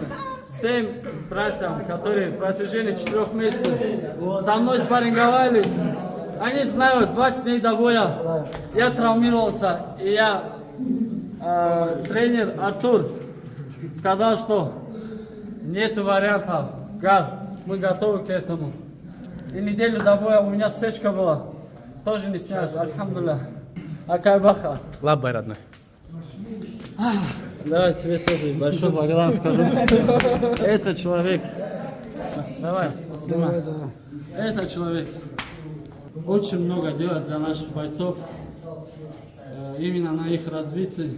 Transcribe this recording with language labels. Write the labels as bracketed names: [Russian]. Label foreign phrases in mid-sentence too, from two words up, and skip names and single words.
[Russian] Всем братьям, которые в протяжении 4 месяцев со мной спарринговали, они знают, 20 дней до боя я травмировался, и я, тренер Артур сказал, что нет вариантов, газ, мы готовы к этому. И неделю до боя у меня сечка была, тоже не снялась, альхамдулилля. [Tajik] Акай баха. Лабай, [Russian] родной. Давай тебе тоже большой благодарность скажу. Этот человек, давай, снимай. Этот человек очень много делает для наших бойцов, именно на их развитии.